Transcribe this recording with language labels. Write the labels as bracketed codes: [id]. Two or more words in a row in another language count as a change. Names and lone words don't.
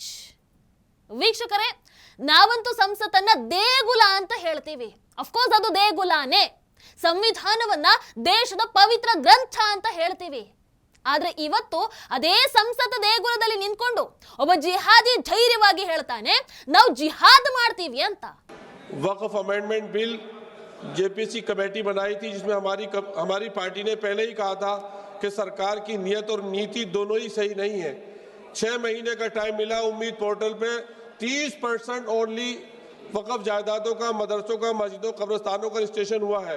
[kn] ವೀಕ್ಷಕರೇ, ನಾವಂತೂ ಸಂಸತ್ತನ್ನ ದೇಗುಲ ಅಂತ ಹೇಳ್ತೀವಿ. ಅಫ್ಕೋರ್ಸ್ ಅದು ದೇಗುಲಾನೇ. ಸಂವಿಧಾನವನ್ನ ದೇಶದ ಪವಿತ್ರ ಗ್ರಂಥ ಅಂತ ಹೇಳ್ತೀವಿ. ಆದ್ರೆ ಇವತ್ತು ಅದೇ ಸಂಸತ್ ದೇಗುಲದಲ್ಲಿ ನಿಂತ್ಕೊಂಡು ಒಬ್ಬ ಜಿಹಾದಿ ಧೈರ್ಯವಾಗಿ ಹೇಳ್ತಾನೆ, ನಾವು ಜಿಹಾದ್ ಮಾಡ್ತೀವಿ ಅಂತ. [hi] वक्फ [en] amendment bill JPC committee [hi] बनाई थी, जिसमें हमारी पार्टी ने पहले ही कहा था कि सरकार की नीयत और नीति दोनों ही सही नहीं है। 6 महीने का टाइम मिला। उम्मीद पोर्टल पे 30% ओनली वक्फ जायदादों का, मदरसों का, मस्जिदों, कब्रिस्तानों का रजिस्ट्रेशन हुआ है।